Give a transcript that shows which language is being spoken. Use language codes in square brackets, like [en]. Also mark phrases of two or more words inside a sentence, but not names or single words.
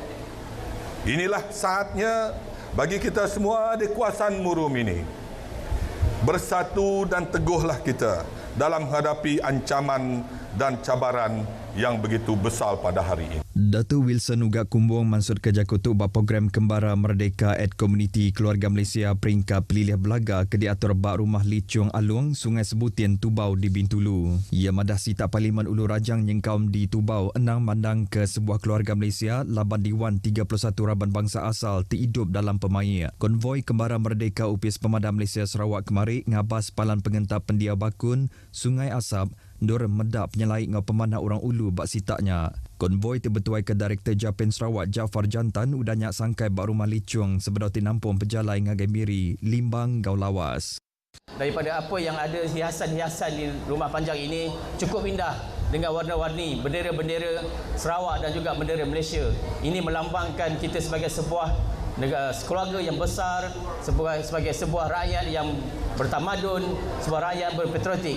[ms] Inilah saatnya bagi kita semua di Kuasan Murum ini. Bersatu dan teguhlah kita dalam menghadapi ancaman dan cabaran yang begitu besar pada hari ini. [iba] Datuk Wilson Ugak Kumbung mansur kerja kutuk bak program Kembara Merdeka at Komuniti Keluarga Malaysia peringkat pelilih belaga ke diatur bak rumah Licung Alung, Sungai Sebutian, Tubau di Bintulu. Ia madah sita Parlimen Ulu Rajang nyengkaum di Tubau enang mandang ke sebuah keluarga Malaysia laban Diwan 31 Raban Bangsa Asal terhidup dalam pemai. Konvoi Kembara Merdeka UPS Pemadam Malaysia Sarawak kemari ngabas palan pengentap pendia bakun Sungai Asap Dor medap penyelai ngau pemanah orang ulu bak sitaknya. Konvoi terbetuai ke Direktur Japan Sarawak Jafar Jantan udahnya sangkai bak rumah Licung sebedau tinampung pejalai ngagai miri limbang gau lawas. [ms] Daripada apa yang ada hiasan-hiasan di rumah panjang ini cukup indah dengan warna-warni bendera-bendera Sarawak dan juga bendera Malaysia. Ini melambangkan kita sebagai sebuah negara, keluarga yang besar, sebagai sebuah rakyat yang bertamadun, sebuah rakyat berpatriotik.